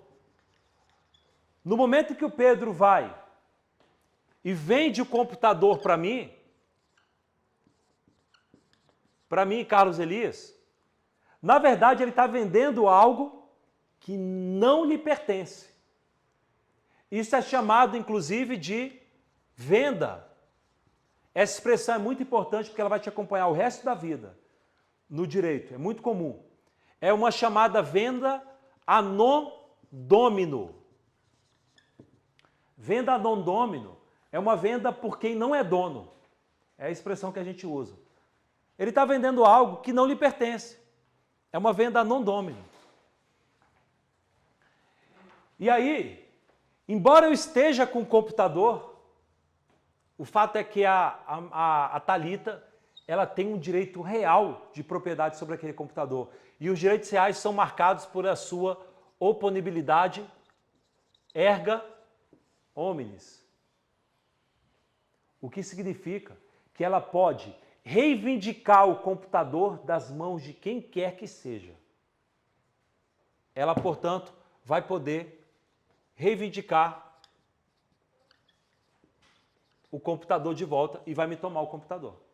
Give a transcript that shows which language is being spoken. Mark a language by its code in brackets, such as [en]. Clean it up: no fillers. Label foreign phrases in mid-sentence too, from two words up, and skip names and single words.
[pt] No momento que o Pedro vai e vende o computador para mim, Carlos Elias, na verdade ele está vendendo algo que não lhe pertence. Isso é chamado, inclusive, de venda. Essa expressão é muito importante porque ela vai te acompanhar o resto da vida no direito, é muito comum. É uma chamada venda [la] a non domino. [pt] Venda [la] a non domino [pt] é uma venda por quem não é dono. É a expressão que a gente usa. Ele está vendendo algo que não lhe pertence. É uma venda [la] a non domino. [pt] E aí, embora eu esteja com o computador, o fato é que a Thalita, ela tem um direito real de propriedade sobre aquele computador. E os direitos reais são marcados por a sua oponibilidade [la] erga omnes. [pt] O que significa que ela pode reivindicar o computador das mãos de quem quer que seja. Ela, portanto, vai poder reivindicar o computador de volta e vai me tomar o computador.